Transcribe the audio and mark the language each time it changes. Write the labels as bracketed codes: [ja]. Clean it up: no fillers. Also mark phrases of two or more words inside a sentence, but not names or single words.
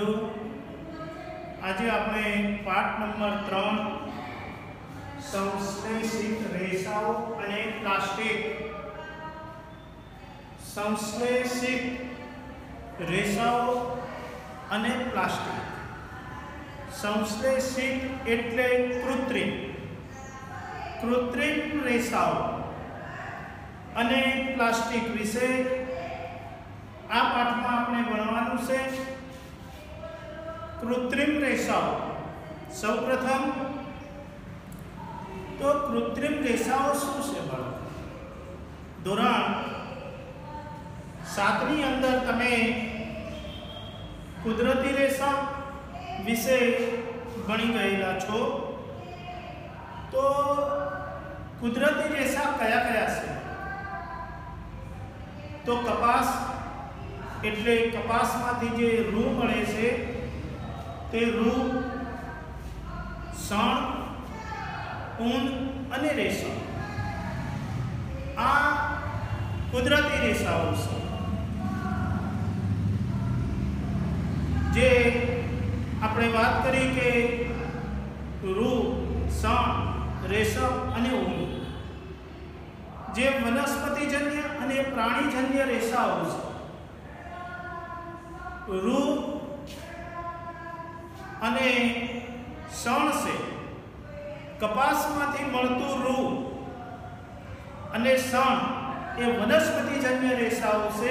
[gu] આજે આપણે પાઠ નંબર 3 સંશ્લેષિત રેસાઓ અને પ્લાસ્ટિક સંશ્લેષિત રેસાઓ અને પ્લાસ્ટિક સંશ્લેષિત એટલે કૃત્રિમ કૃત્રિમ રેસાઓ અને પ્લાસ્ટિક વિષય આ પાઠ માં આપણે ભણવાનું છે। કૃત્રિમ રેસાઓ સૌ પ્રથમ તો કૃત્રિમ રેસાઓ શું છે બાળકો? धोरण 7 ની અંદર તમે કુદરતી રેસા વિષય ભણી ગયેલા છો। તો કુદરતી રેસા કયા કયા છે? તો કપાસ એટલે કપાસમાંથી જે રૂં મળે છે તે રૂં, સણ, ઊન અને રેશમ આ કુદરતી રેસાઓ છે। जे આપણે વાત કરી કે રૂ, સણ, રેશમ અને ઊન જે વનસ્પતિજન્ય અને પ્રાણીજન્ય રેસાઓ છે। રૂ અને સણ છે કપાસમાંથી મળતું રૂ અને સણ એ વનસ્પતિજન્ય રેસાઓ છે।